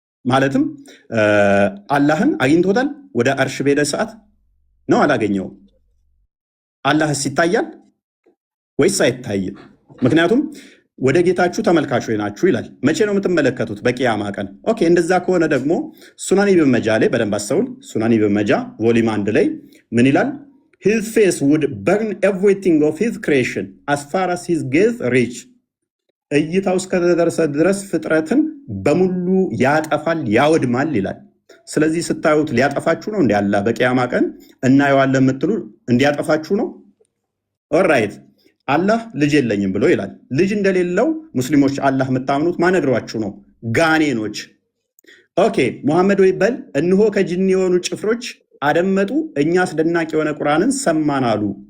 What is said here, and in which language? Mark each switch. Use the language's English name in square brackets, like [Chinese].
[Amharic] ማለትም አላህን አግኝቶታል? ወደ አርሽ በሄደ ሰዓት ነው አላገኘውም? አላህስ ይታያል ወይስ አይታይም? ምክንያቱም ወደ ጌታችሁ ተመልካቾች ናችሁ ይላል። መቼ ነው የምትመለከቱት? በቂያማ ቀን። ኦኬ፣ እንደዛ ከሆነ ደግሞ ሱናን ኢብን መጃ ላይ በደንብ አስተውል። ሱናን ኢብን መጃ ቮሊም 1 ላይ ምን ይላል? [English] his face would burn everything of his creation as far as his gaze reach [Amharic] እይታው እስከደረሰ ድረስ ፍጥረትን በሙሉ ያጠፋል ያወድማል ይላል። ስለዚህ ስታዩት ሊያጠፋችሁ ነው እንዴ? አላህ በቂያማ ቀን እናየዋለን የምትሉ እንዲያጠፋችሁ ነው? ኦልራይት። አላህ ልጅ የለኝም ብሎ ይላል። ልጅ እንደሌለው ሙስሊሞች አላህ የምታምኑት ማነግሯችሁ ነው? ጋኔኖች። ኦኬ ሙሐመድ ወይ በል እንሆ ከጅኒ የሆኑ ጭፍሮች አደመጡ፣ እኛ አስደናቂ የሆነ ቁርአንን ሰማን አሉ።